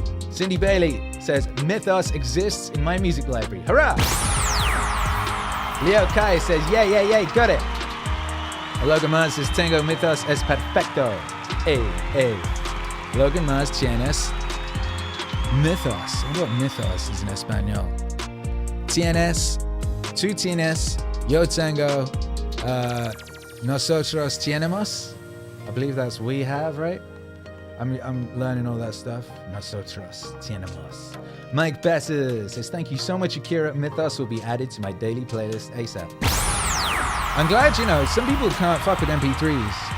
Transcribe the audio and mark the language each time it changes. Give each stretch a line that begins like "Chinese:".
English: Cindy Bailey says, Mythos exists in my music library. Hurrah! Leo Kai says, yeah, got it.
Spanish: Logan Mars says, Tengo Mythos es perfecto. Hey. Logan Mars tienes Mythos.
English: I wonder what Mythos is in Espanol.
Spanish: Tienes, tú tienes, yo tengo, nosotros tenemos.
English: I believe that's we have, right? I'm learning all that stuff.
Spanish: Nosotros tenemos.
English: Mike Besser says, thank you so much, Akira. Mythos will be added to my daily playlist ASAP. I'm glad, you know, some people can't fuck with MP3s.